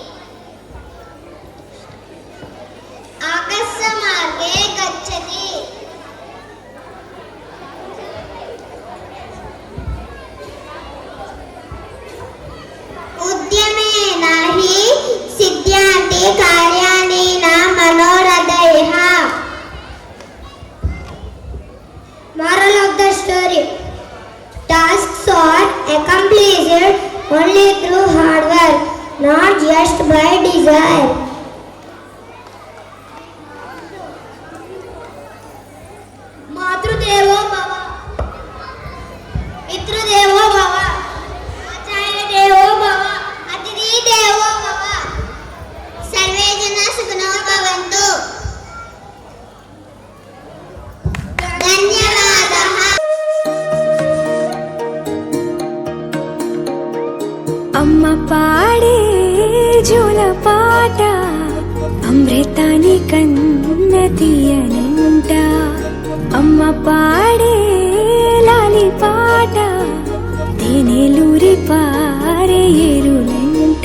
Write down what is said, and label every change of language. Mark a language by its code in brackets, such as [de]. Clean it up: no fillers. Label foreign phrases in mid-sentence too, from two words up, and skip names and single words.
[sa] आकाशमार्गे गच्छति, उद्यमेन हि सिद्ध्यन्ति कार्याणि न मनोरथैः. [en] Moral of the story: tasks are accomplished only through hard work, not just by desire. [sa] मातृदेवो भव, पितृदेवो भव, आचार्यदेवो भव, अतिथिदेवो भव, सर्वे जनाः सुखिनो भवन्तु. धन्यवादः. [te] అమ్మ పాడే జోలపాట అమృతాని కన్న తీయనంట, అమ్మ పాడే లాలి పాట తేనెలూరి పారే ఏరులంట.